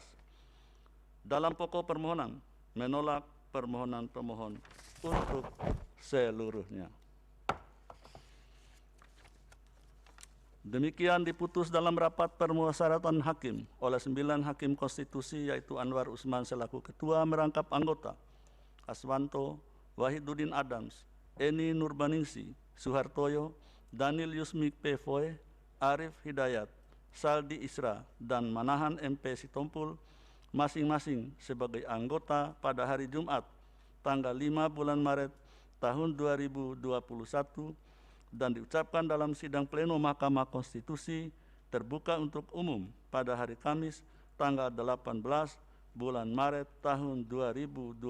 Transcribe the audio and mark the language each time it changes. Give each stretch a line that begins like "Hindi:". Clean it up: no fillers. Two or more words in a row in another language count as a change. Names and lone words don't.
Indonesian: Dalam pokok permohonan, menolak permohonan pemohon untuk seluruhnya. Demikian diputus dalam rapat permusyawaratan hakim oleh 9 hakim konstitusi yaitu Anwar Usman selaku ketua merangkap anggota, Aswanto, Wahiduddin Adams, Eni Nurbaningsi, Suhartoyo, Daniel Yusmik Pevoe, Arif Hidayat, Saldi Isra, dan Manahan MP Sitompul masing-masing sebagai anggota pada hari Jumat tanggal 5 bulan Maret tahun 2021 dan diucapkan dalam sidang pleno Mahkamah Konstitusi terbuka untuk umum pada hari Kamis tanggal 18 bulan Maret tahun 2021